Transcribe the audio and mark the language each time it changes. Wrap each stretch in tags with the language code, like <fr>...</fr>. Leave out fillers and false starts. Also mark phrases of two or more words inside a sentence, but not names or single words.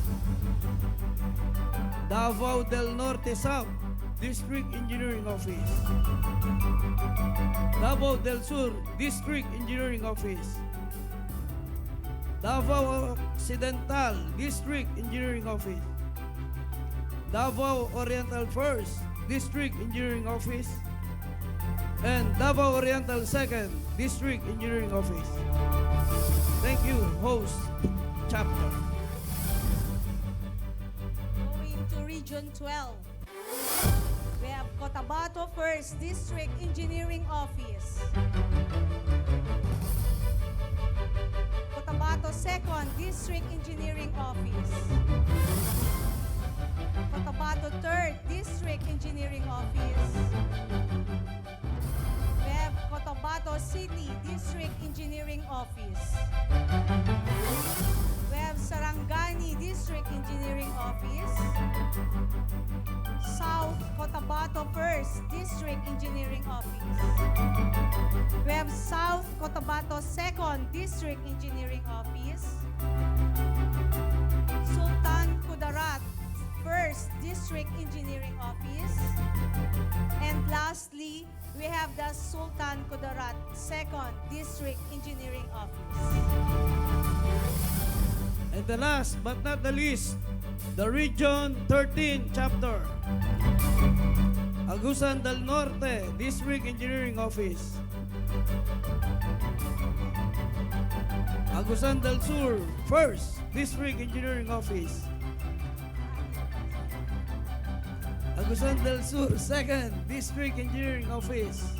<en>Davao del Norte South District Engineering Office, Davao del Sur District Engineering Office, Davao Occidental District Engineering Office, Davao Oriental 1st District Engineering Office, and Davao Oriental 2nd District Engineering Office. Thank you, host chapter. Going to Region 12. We have Cotabato 1st District Engineering Office. Cotabato 2nd District Engineering Office. Cotabato 3rd District Engineering Office. We have Cotabato City District Engineering Office. We have Sarangani District Engineering Office. South Cotabato 1st District Engineering Office. We have South Cotabato 2nd District Engineering Office. Sultan Kudarat 1st District Engineering Office. And lastly, we have the Sultan Kudarat 2nd District Engineering Office. And the last but not the least, the Region 13 Chapter, Agusan del Norte District Engineering Office, Agusan del Sur 1st District Engineering Office, Agusan del Sur, 2nd District Engineering Office.</en>